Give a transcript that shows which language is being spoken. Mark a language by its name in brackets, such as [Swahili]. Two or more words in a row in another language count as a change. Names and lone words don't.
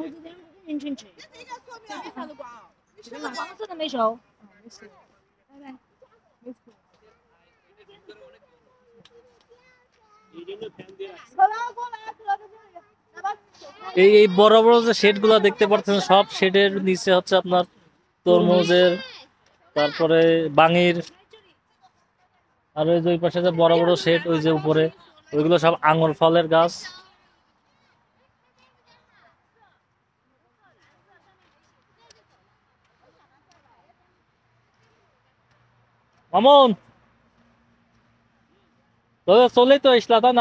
[Chinese] 进去，这边看得光啊，这个黄色的没熟，没事，拜拜，没事。 [Bangla] এই জন্য ফ্যান দিয়ে রাখছি। [Chinese] 可乐过来，可乐在这里，来吧。 [Bangla] এই এই বড় বড় যে শেড গুলা দেখতে পাচ্ছেন, সব শেডের নিচে হচ্ছে আপনার তরমুজের, তারপরে বাঙির। আর ওই যে ওই পাশে যে বড় বড় শেড, ওই যে উপরে ওইগুলো সব আঙুর ফলের গাছ। মামুন, তো চলেই তো ইসলা, তাই না?